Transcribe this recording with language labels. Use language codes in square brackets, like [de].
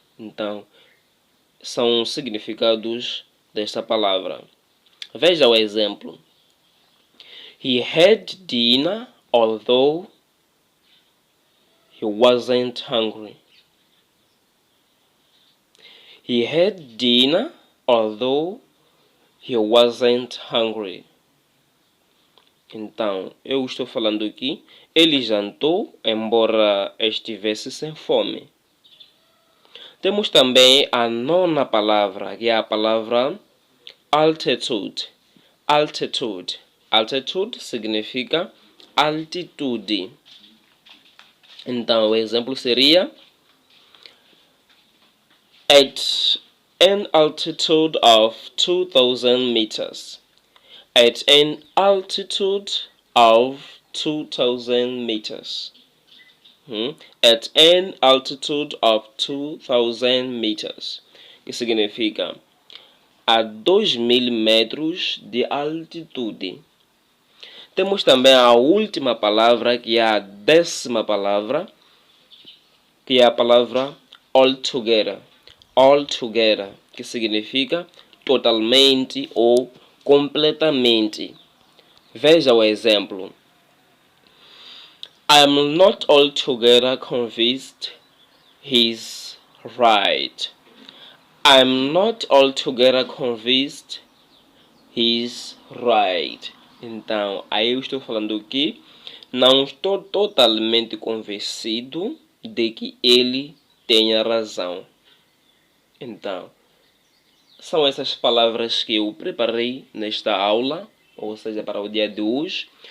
[pt] Então, são significados desta palavra. Veja o exemplo. [en] He had dinner although he wasn't hungry. He had dinner although he wasn't hungry. [pt] Então, eu estou falando aqui, ele jantou, embora estivesse sem fome. Temos também a nona palavra, que é a palavra altitude. Altitude. Altitude significa altitude. Então, o exemplo seria: [en] At an altitude of 2,000 meters. at an altitude of 2,000 meters. At an altitude of 2,000 meters, [pt] que significa a 2.000 metros de altitude. Temos também a última palavra, que é a 10ª palavra, que é a palavra altogether. Altogether, que significa totalmente ou completamente. Veja o exemplo. [en] I am not altogether convinced he's right. I am not altogether convinced he's right. [pt] Então, aí eu estou falando que não estou totalmente convencido de que ele tenha razão. Então, são essas palavras que eu preparei nesta aula, ou seja, para o dia de hoje.